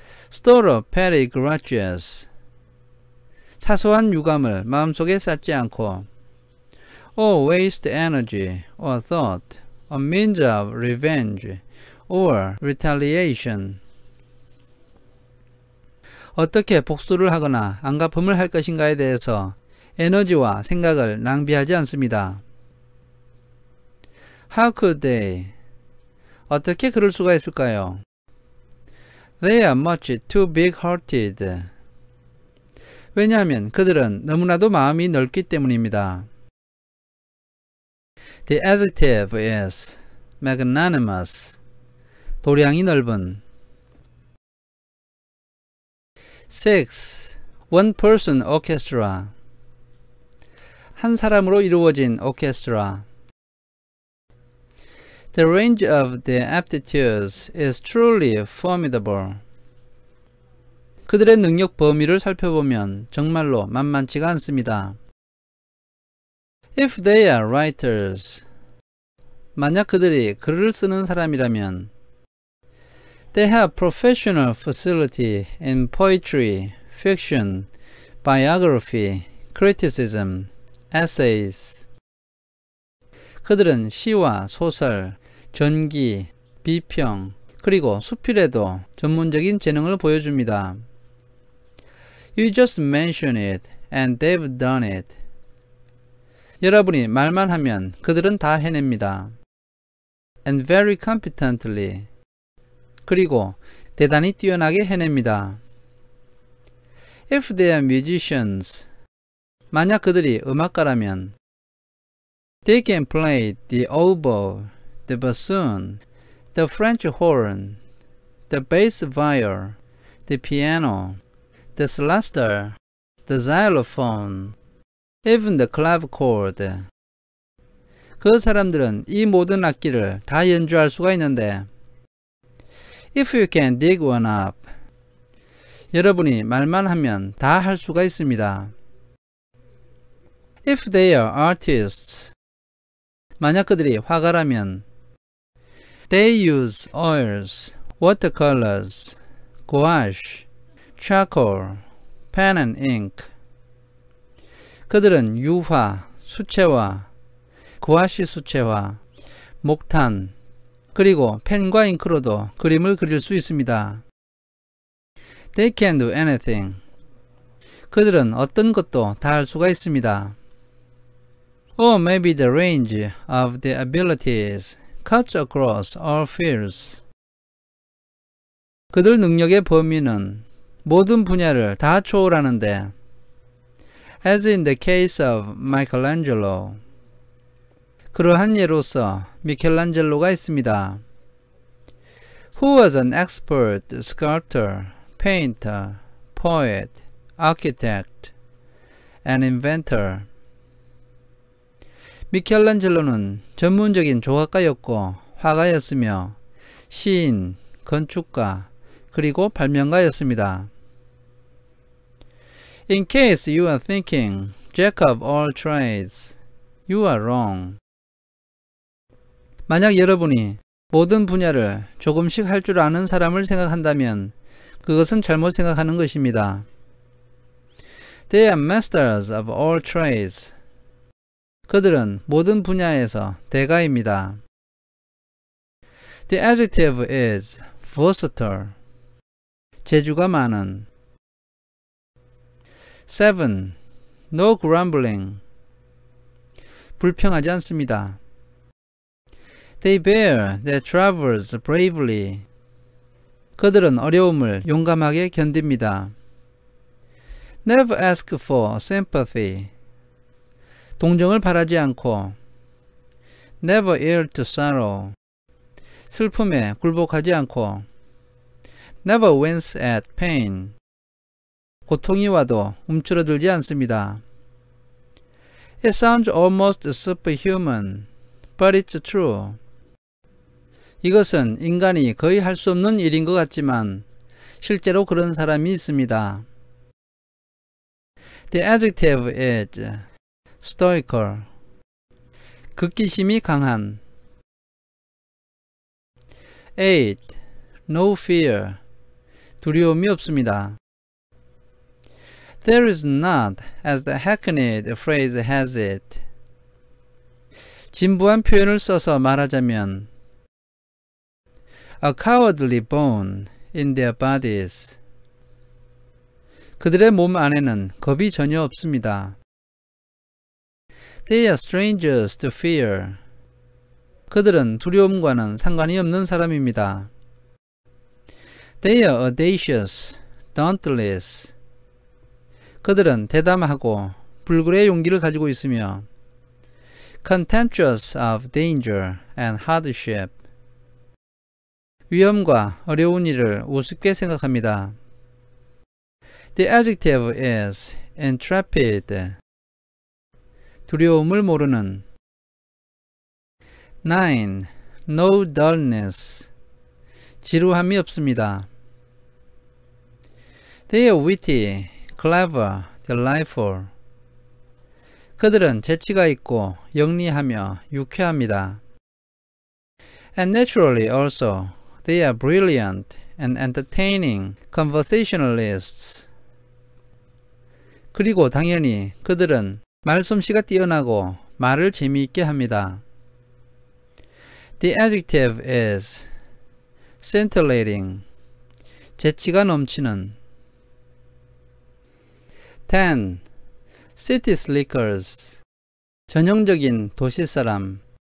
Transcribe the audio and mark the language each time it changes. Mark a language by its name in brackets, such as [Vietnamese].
[English] Store up petty grudges. [Korean] 사소한 유감을 마음속에 쌓지 않고 [English] or waste energy or thought on means of revenge or retaliation. [Korean] 어떻게 복수를 하거나 안갚음을 할 것인가에 대해서 에너지와 생각을 낭비하지 않습니다. [English] How could they? [Korean] 어떻게 그럴 수가 있을까요? [English] They are much too big-hearted. [Korean] 왜냐하면 그들은 너무나도 마음이 넓기 때문입니다. [English] The adjective is magnanimous. [Korean] 도량이 넓은. [English] 6. One-person orchestra. [Korean] 한 사람으로 이루어진 오케스트라. [English] The range of their aptitudes is truly formidable. [Korean] 그들의 능력 범위를 살펴보면 정말로 만만치가 않습니다. [English] If they are writers, [Korean] 만약 그들이 글을 쓰는 사람이라면 [English] They have professional facility in poetry, fiction, biography, criticism, essays. [Korean] 그들은 시와 소설, 전기, 비평, 그리고 수필에도 전문적인 재능을 보여줍니다. [English] You just mention it and they've done it. [Korean] 여러분이 말만 하면 그들은 다 해냅니다. [English] And very competently. [Korean] 그리고 대단히 뛰어나게 해냅니다. [English] If they are musicians, [Korean] 만약 그들이 음악가라면 [English] They can play the oboe, the bassoon, the French horn, the bass viol, the piano, the celesta, the xylophone, even the clavichord. [Korean] 그 사람들은 이 모든 악기를 다 연주할 수가 있는데 [English] If you can dig one up, [Korean] 여러분이 말만 하면 다 할 수가 있습니다. [English] If they are artists, [Korean] 만약 그들이 화가라면 [English] They use oils, watercolors, gouache, charcoal, pen and ink. [Korean] 그들은 유화, 수채화, 구아시 수채화, 목탄, 그리고 펜과 잉크로도 그림을 그릴 수 있습니다. [English] They can do anything. [Korean] 그들은 어떤 것도 다 할 수가 있습니다. [English] Or maybe the range of their abilities cuts across all fields. [Korean] 그들 능력의 범위는 모든 분야를 다 초월하는데 [English] As in the case of Michelangelo. [Korean] 그러한 예로서 미켈란젤로가 있습니다. [English] Who was an expert sculptor, painter, poet, architect, and inventor. [Korean] 미켈란젤로는 전문적인 조각가였고 화가였으며 시인, 건축가, 그리고 발명가였습니다. [English] In case you are thinking jack of all trades, you are wrong. [Korean] 만약 여러분이 모든 분야를 조금씩 할 줄 아는 사람을 생각한다면 그것은 잘못 생각하는 것입니다. [English] They are masters of all trades. [Korean] 그들은 모든 분야에서 대가입니다. [English] The adjective is versatile. [Korean] 재주가 많은. [English] 7. No grumbling. [Korean] 불평하지 않습니다. [English] They bear their troubles bravely. [Korean] 그들은 어려움을 용감하게 견딥니다. [English] Never ask for sympathy. [Korean] 동정을 바라지 않고 [English] Never yield to sorrow. [Korean] 슬픔에 굴복하지 않고 [English] Never wince at pain. [Korean] 고통이 와도 움츠러들지 않습니다. [English] It sounds almost superhuman, but it's true. [Korean] 이것은 인간이 거의 할 수 없는 일인 것 같지만 실제로 그런 사람이 있습니다. [English] The adjective is stoical. [Korean] 극기심이 강한. [English] 8. No fear. [Korean] 두려움이 없습니다. [English] There is not, as the hackneyed phrase has it. [Korean] 진부한 표현을 써서 말하자면 [English] A cowardly bone in their bodies. [Korean] 그들의 몸 안에는 겁이 전혀 없습니다. [English] They are strangers to fear. [Korean] 그들은 두려움과는 상관이 없는 사람입니다. [English] They are audacious, dauntless. [Korean] 그들은 대담하고 불굴의 용기를 가지고 있으며 [English] contemptuous of danger and hardship. [Korean] 위험과 어려운 일을 우습게 생각합니다. [English] The adjective is intrepid. [Korean] 두려움을 모르는. 9. [English] No dullness. [Korean] 지루함이 없습니다. [English] They are witty, clever, delightful. [Korean] 그들은 재치가 있고 영리하며 유쾌합니다. [English] And naturally also, they are brilliant and entertaining conversationalists. [Korean] 그리고 당연히 그들은 말솜씨가 뛰어나고 말을 재미있게 합니다. [English] The adjective is scintillating. [Korean] 재치가 넘치는. [English] 10. City slickers. [Korean] 전형적인 도시사람.